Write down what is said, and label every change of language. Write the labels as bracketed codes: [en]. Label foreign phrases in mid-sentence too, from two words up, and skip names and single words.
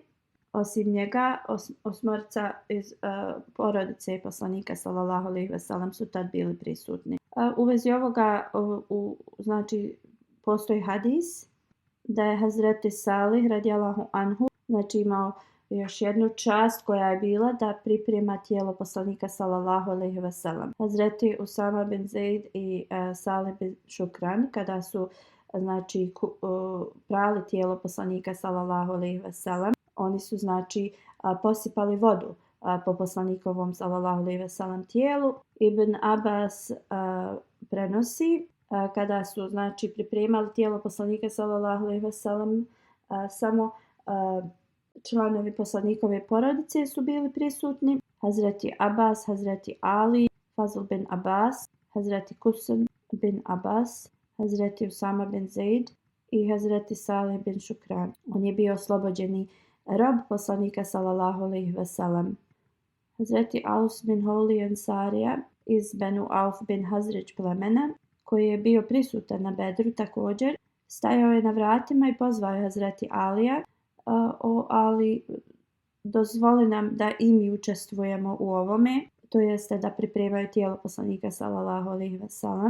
[bs] Osim njega, 8 iz porodice poslanika [ar] صلى الله عليه وسلم [bs] su tad bili prisutni. U vezi ovoga znači postoji hadis da je Hazreti Salih [ar] رضي الله عنه [bs] znači imao još jednu čast koja je bila da priprema tijelo poslanika [ar] صلى الله عليه وسلم. [bs] Hazreti Usama bin Zaid i Salih bin Šukran kada su znači prali tijelo poslanika [ar] صلى الله عليه وسلم, [bs] oni su znači posipali vodu po poslanikovom [ar] صلى الله عليه وسلم [bs] tijelu. Ibn Abbas prenosi kada su znači pripremali tijelo poslanika [ar] صلى الله عليه وسلم, [bs] samo članovi poslanikove porodice su bili prisutni. Hazreti Abbas, Hazreti Ali, Fazl bin Abbas, Hazreti Kusan bin Abbas, Hazreti Usama bin Zaid i Hazreti Salih bin Šukran. On je bio oslobođeni rob poslanika [ar] صلى الله عليه وسلم. [bs] Hazreti Aus bin Holi Ensarija iz Benu Auf bin Hazrić plemena, koji je bio prisutan na Bedru također, stajao je na vratima i pozvao je Hazreti Alija: o Ali, dozvoli nam da i mi učestvujemo u ovome, to jeste da pripremaju tijelo poslanika [ar] صلى الله عليه وسلم.